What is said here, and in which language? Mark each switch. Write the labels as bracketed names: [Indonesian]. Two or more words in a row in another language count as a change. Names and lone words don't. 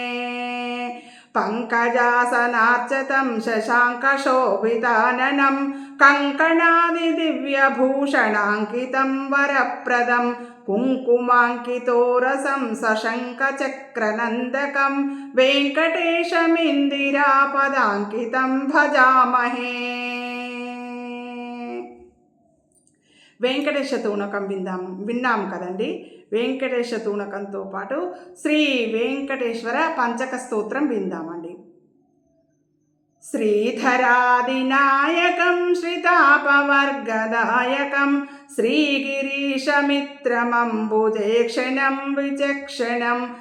[Sanskrit] पंकजासनार्चतं शशाङ्कशोभिताननं कङ्कणादिदिव्यभूषणाङ्कितं वरप्रदं कुङ्कुमाङ्कितोरसं सशङ्खचक्रनन्दकं वेङ्कटेशमिन्दिरापदाङ्कितं भजामहे. [Telugu] వెంకటేశ తూణకం విన్నాం కదండి. వెంకటేశ తూణకంతో పాటు శ్రీ వెంకటేశ్వర పంచక స్తోత్రం విందామండి. [Sanskrit] శ్రీధరాదినాయకం శ్రీతాపవర్గదాయకం శ్రీగిరీశమిత్రమంబుజేక్షణం విచక్షణం